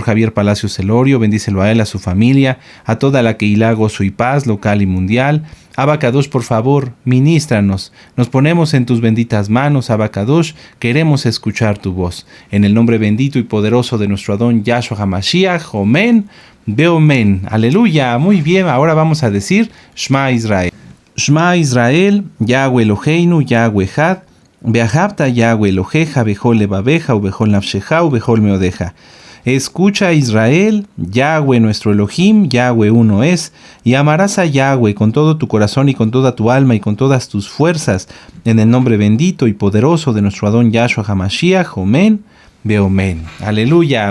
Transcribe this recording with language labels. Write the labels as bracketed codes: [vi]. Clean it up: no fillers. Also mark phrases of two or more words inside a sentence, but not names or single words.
[es] Javier Palacios Celorio. Bendícelo a él, a su familia, a toda la Keilah Gozo y Paz, local y mundial. [he] אבא קדוש, [es] por favor, ministranos. Nos ponemos en tus benditas manos, [he] אבא קדוש. [es] Queremos escuchar tu voz. En el nombre bendito y poderoso de nuestro Adón Yahshua HaMashiach. [he] אומן, באומן. [es] Aleluya. Muy bien, ahora vamos a decir Shema Israel. [he] שמע ישראל, יהוה אלהינו, יהוה חד. ואהבת יהוה אלהיך, בכל לבבך, ובכל נפשך, ובכל מאדך. [es] Escucha, Israel, Yahweh nuestro Elohim, Yahweh uno es, y amarás a Yahweh con todo tu corazón y con toda tu alma y con todas tus fuerzas, en el nombre bendito y poderoso de nuestro Adón Yahshua HaMashiach. [he] אומן, באומן. הללויה.